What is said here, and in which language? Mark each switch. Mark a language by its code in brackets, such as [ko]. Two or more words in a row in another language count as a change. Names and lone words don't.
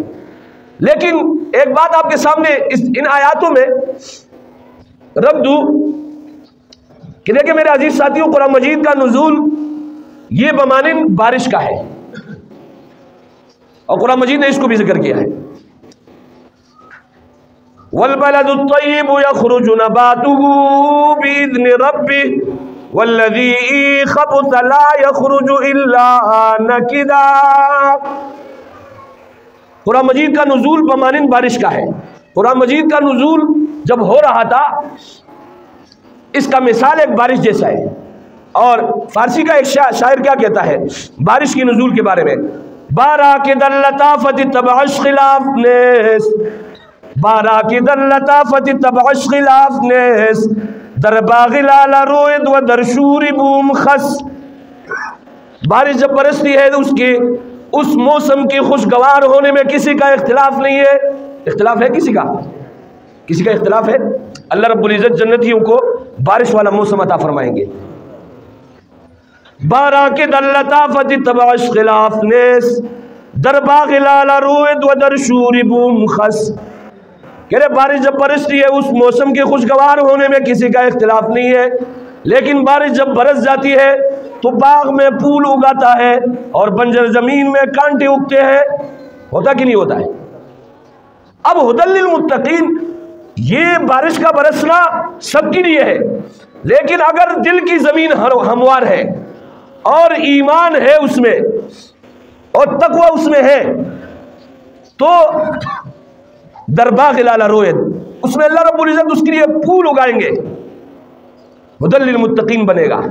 [ur] لیکن ایک بات آپ کے سامنے ان آیاتوں میں رکھ دوں کہ دیکھیں میرے عزیز ساتھیوں، قرآن مجید کا نزول یہ بمانند بارش کا ہے، اور قرآن مجید نے اس کو بھی ذکر کیا ہے۔ [ar] والبلد الطیب یخرج نباته بإذن ربه والذی خبث لا یخرج الا نکدا۔ [ur] قرآن مجید کا نزول بمانند بارش کا ہے۔ قرآن مجید کا نزول جب ہو رہا تھا اس کا مثال ایک بارش جیسا ہے۔ اور فارسی کا ایک شاعر کیا کہتا ہے بارش کی نزول کے بارے میں، [fa] بارہ کے در لطافت تبعش خلاف نیس، بارہ کے در لطافت تبعش خلاف نیس، در باغ لالا روید و در شور بوم خس۔ [ur] بارش جب برستی ہے تو اس موسم کے خوشگوار ہونے میں کسی کا اختلاف نہیں ہے۔ اختلاف ہے کسی کا اختلاف ہے؟ اللہ رب العزت جنتیوں کو بارش والا موسم عطا فرمائیں گے۔ [fa] بارہ کے در لطافت تبعش خلاف نیس، در باغ لالا روید و در شور بوم خس۔ [ur] کہہ رہے بارش جب برستی ہے اس موسم کے خوشگوار ہونے میں کسی کا اختلاف نہیں ہے، لیکن بارش جب برس جاتی ہے تو باغ میں پھول اگاتا ہے اور بنجر زمین میں کانٹے اگتے ہیں۔ ہوتا کہ نہیں ہوتا ہے؟ اب [ar] ھدی للمتقین، [ur] یہ بارش کا برسنا سب کے لیے ہے، لیکن اگر دل کی زمین ہموار ہے اور ایمان ہے اس میں اور تقوی اس میں ہے تو [fa] درباغ لالا روید، [ur] اس میں اللہ رب العزت اس کے لیے پھول اگائیں گے، [ar] ھدی للمتقین [ur] بنے گا۔